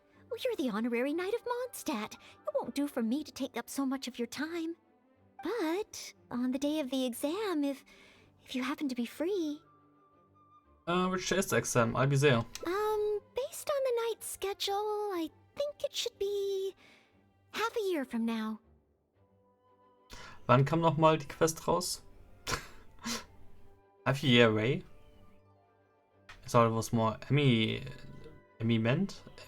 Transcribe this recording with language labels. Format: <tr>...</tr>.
<en>Well, you're the honorary knight of Mondstadt. It won't do for me to take up so much of your time. But on the day of the exam, if you happen to be free... Which is the exam? I'll be there. Based on the night's schedule, I think it should be half a year from now.</en> <de>Wann kam nochmal die Quest raus?</de> <en>Half a year away? I thought it was more eminent.</en>